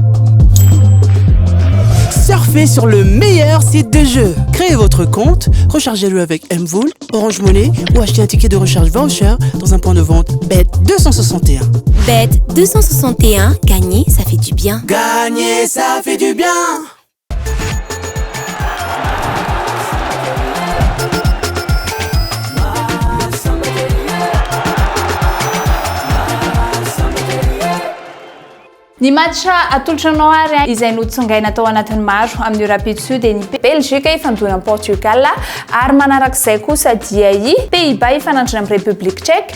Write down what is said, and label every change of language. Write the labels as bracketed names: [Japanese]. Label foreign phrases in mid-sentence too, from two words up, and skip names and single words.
[French] Surfez sur le meilleur site de jeu. Créez votre compte, rechargez-le avec Mvool, Orange Money ou achetez un ticket de recharge voucher dans un point de vente BET 261. BET 261, gagner, ça fait du bien. Gagner, ça fait du bien. [Malagasy] Ny match atolotranao ary izay notsongaina tao anatin'ny maro amin'ny Rapid Sud dia ny Belgique ifandona amin'ny Portugal ary manarak'izay kosa dia i Pays-Bas ifanandrina amin'ny République Tchèque.